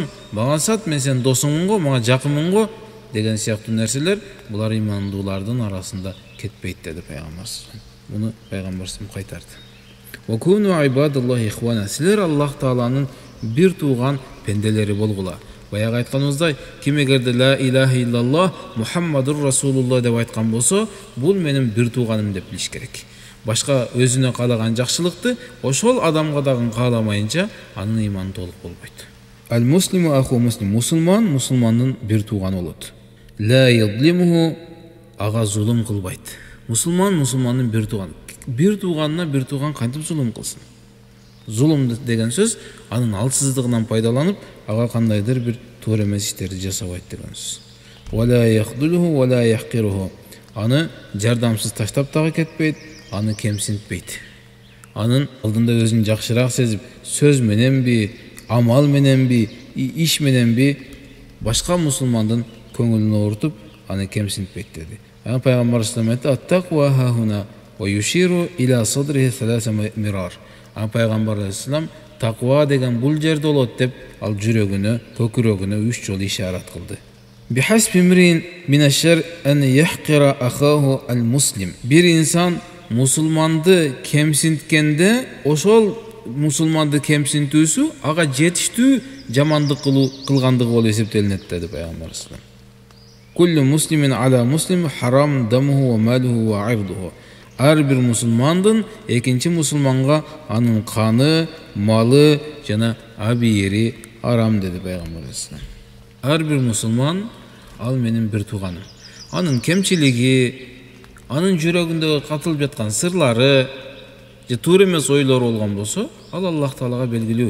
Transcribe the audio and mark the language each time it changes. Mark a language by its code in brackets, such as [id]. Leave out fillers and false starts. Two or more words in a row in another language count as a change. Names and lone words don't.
[ky] Мага сат, мен сенин досуңмун го, мага жакынмын го деген сыяктуу нерселер булар имандуулардын арасында кетпейт деди пайгамбар. Муну пайгамбар кайтарды. Силер Аллах Тааланын бир тууган пенделери болгула. Баягы айтканыбыздай, ким эгерде [ar] لا إله إلا الله محمد رسول الله [ky] деп айткан болсо, бул менин бир тууганым деп билиш керек. Башка өзүнө каалаган жакшылыкты ошол адамга дагы кааламайынча анын иманы толук болбойт. [ar] المسلم أخو مسلم. [ky] Мусулман мусулмандын бир тууганы болот. [ar] لا يظلمه, [ky] ага зулум кылбайт. Мусулман мусулмандын бир тууганы. Бир тууганына бир тууган кантип зулум кылсын? Зулум деген сөз анын алсыздыгынан пайдаланып, ага кандайдыр бир туура эмес иштерди жасабайт деген сөз. [ar] ولا يخذله ولا يحقره. [ky] Аны жардамсыз таштап дагы кетпейт, аны кемсинтпейт. Анын алдында өзүн жакшыраак сезип, сөз мененби, амал мененби, иш мененби башка мусулмандын көңүлүн оорутуп, аны кемсинтпейт деди. [ar] Пайгамбар صلى الله عليه وسلم التقوى هاهنا ويشير إلى صدره ثلاث مرار. [ky] Пайгамбар алейхиссалам таква деген бул жерде болот деп ал жүрөгүнө, көкүрөгүнө 3 жолу ишарат кылды. [ar] بحسب امرئ من الشر أن يحقر أخاه المسلم. [ky] Бир инсан мусулманды кемсинткенде, ошол мусулманды кемсинтүүсү ага жетиштүү жамандык кылгандыгы болуп эсептелинет деди пайгамбар [ar] صلى الله عليه وسلم. كل مسلم على مسلم حرام دمه وماله وعرضه. [ky] Ар бир мусулмандын экинчи мусулманга анын каны, малы жана абийери арам деди пайгамбар алейхиссалам. Ар бир мусулман ал менин бир тууганым. Анын кемчилиги, анын жүрөгүндөгү катылып жаткан сырлары же туура эмес ойлору болгон болсо, ал Аллах Таалага белгилүү.